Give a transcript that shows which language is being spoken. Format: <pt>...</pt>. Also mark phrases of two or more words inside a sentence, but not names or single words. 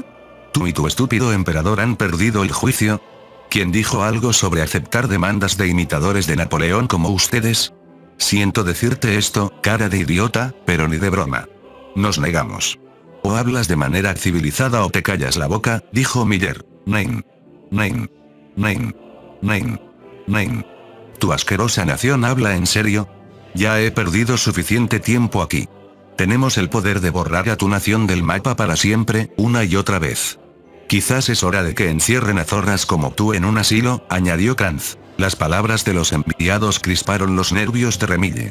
<es>¿Tú y tu estúpido emperador han perdido el juicio? ¿Quién dijo algo sobre aceptar demandas de imitadores de Napoleón como ustedes? Siento decirte esto, cara de idiota, pero ni de broma. Nos negamos. O hablas de manera civilizada o te callas la boca, dijo Miller.</es> <de>Nein. Nein. Nein. Nein. Nein.</de> <es>¿Tu asquerosa nación habla en serio? Ya he perdido suficiente tiempo aquí. Tenemos el poder de borrar a tu nación del mapa para siempre, una y otra vez. Quizás es hora de que encierren a zorras como tú en un asilo, añadió Kranz. Las palabras de los enviados crisparon los nervios de Remille.</es>